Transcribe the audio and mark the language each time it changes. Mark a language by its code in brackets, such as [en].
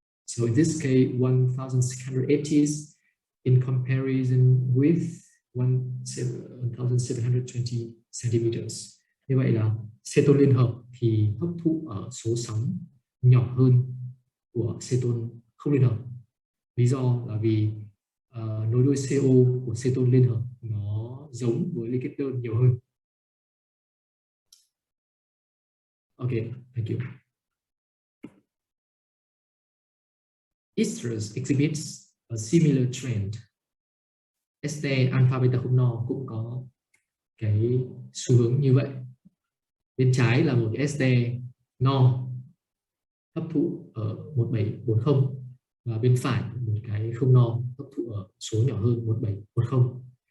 [en] So in this case, 1680s in comparison with 1720 centimeters. [vi] Như vậy là ceton liên hợp thì hấp thụ ở số sóng nhỏ hơn của ceton không liên hợp. Lý do là vì nối đuôi CO của ceton liên hợp nó giống với liên kết đơn nhiều hơn. [en] Okay, thank you. Esters exhibits a similar trend. [vi] Ester alpha beta không no cũng có cái xu hướng như vậy. Bên trái là một cái ester no hấp thụ ở 1740 và bên phải một cái không no hấp thụ ở số nhỏ hơn 1710.